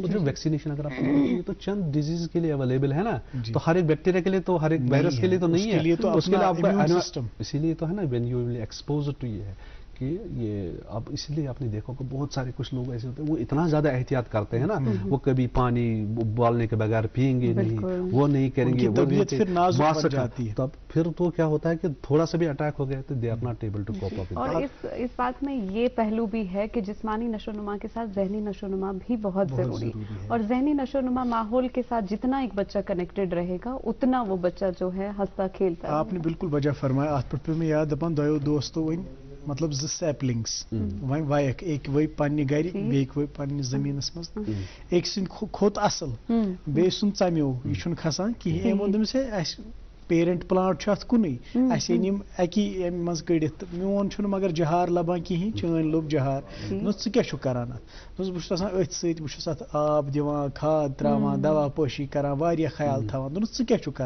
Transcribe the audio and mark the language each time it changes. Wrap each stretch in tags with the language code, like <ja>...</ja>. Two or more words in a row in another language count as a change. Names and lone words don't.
<ur>اور جو ویکسینیشن اگر آپ یہ تو چند ڈیزیز کے لیے اویلیبل ہے نا، تو ہر ایک بیکٹیریا کے لیے تو ہر ایک وائرس کے لیے تو نہیں ہے، اس کے لیے آپ کا اسی لیے تو ہے نا</ur> <en>when you will expose to</en> <ur>یہ ہے کہ یہ اب اس لیے آپ نے دیکھا کہ بہت سارے کچھ لوگ ایسے ہوتے ہیں وہ اتنا زیادہ احتیاط کرتے ہیں نا، وہ کبھی پانی ابالنے کے بغیر پئیں گے نہیں، وہ نہیں کریں گے، تب پھر تو کیا ہوتا ہے کہ تھوڑا سا بھی اٹیک ہو گیا تو</ur> <en>they are not able to cope up.</en> <ur>اور اس بات میں یہ پہلو بھی ہے کہ جسمانی نشو و نما کے ساتھ ذہنی نشو و نما بھی بہت ضروری ہے، اور ذہنی نشو و نما ماحول کے ساتھ جتنا ایک بچہ کنیکٹڈ رہے گا اتنا وہ بچہ جو ہے ہنستا کھیلتا ہے. آپ نے بالکل وجہ فرمایا.</ur> <ks>ات پہ میں یاد دپان دو دوستو ون مطلب 2 سیپلنگس ون وائک، ایک وی پنہ گھر بیک وی پنہ زمینس مز، ایک سن کھوت اصل بیٚیہِ سُنٛد ژمیو، یہ چھُنہٕ کھسان کہین. ووٚن دوٚپمس ہے</ks> <en>parent plant</en> <ks>چھُ اتھ کُنُے، اَسہِ أنۍ یِم اکی امہِ منٛز کٔڑِتھ، میون چھُنہٕ مگر جہار لبان کِہیٖنۍ، چٲنۍ لوٚب جہار. دوٚپمس ژٕ کیٛاہ چھُکھ کران اتھ؟ دوٚپمس بہٕ چھُس آسان أتھۍ سۭتۍ، بہٕ چھُس اتھ آب دِوان، کھاد تراوان، دوا پٲشی کران، واریاہ خیال تھاوان. دوٚپمس ژٕ کیٛاہ چھُکھ کران؟</ks>